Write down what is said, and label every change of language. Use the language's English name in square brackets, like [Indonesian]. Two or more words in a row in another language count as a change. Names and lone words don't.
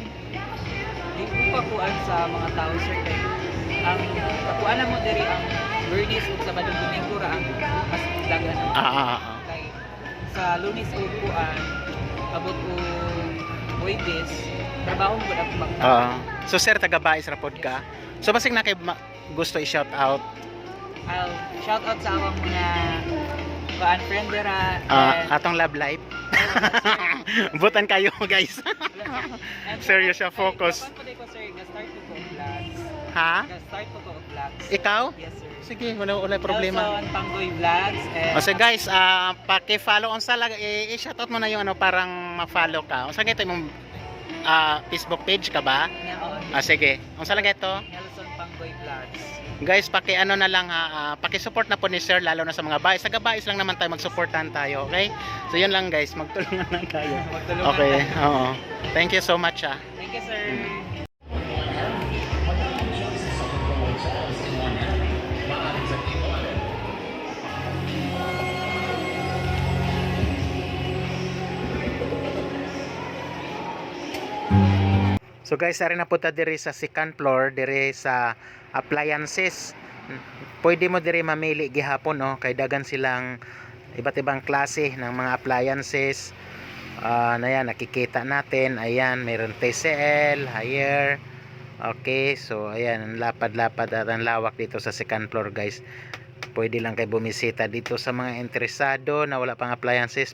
[Cebuano] Di ko pakuan sa mga tao sir kay ang pakuan mo diri ang Bernis ug Sabado, Domingo ra ang mas daghan. Kay sa Lunes o kuan abot ko Huwebes trabaho ko ang bang. So sir taga-Bais ra pod ka. So basig na kay gusto i-shout out. [English] I'll shout out [Cebuano] sa awang mga kuan friend dira atong love life. Butan kayo guys. Serious siya focus. Kuan ko sir, ga-start ko vlogs. Ha? Ga-start ko vlogs. Ikaw? [English] Yes sir. [Cebuano] Sige, wala problema. Nelson Panggoy Vlogs. [Filipino] So guys, paki-follow on sa i-shoutout mo na yung ano parang ma-follow ka. [Cebuano] Unsa gito imong Facebook page ka ba? Sige. Unsa lang ito? Nelson Panggoy Vlogs. [Filipino] Guys, paki-ano na lang paki-support na po ni Sir lalo na sa mga Bais. Sa Bais lang naman tayo mag-supportan tayo, okay? So yun lang guys, magtulungan lang tayo. Okay, oo. [English] Thank you so much. Thank you sir. [Cebuano] So guys, ari na po ta diri sa [English] second floor, [Cebuano] diri sa appliances. Pwede mo diri mamili gihapon no, [Filipino] kay dagan silang iba't ibang klase ng mga appliances. Na yan, nakikita natin. Ayan, mayroon TCL, Haier. Okay, so ayan, ang lapad-lapad at ang lawak dito sa [English] second floor [Filipino] guys. Pwede lang kayo bumisita dito sa mga interesado na wala pang appliances.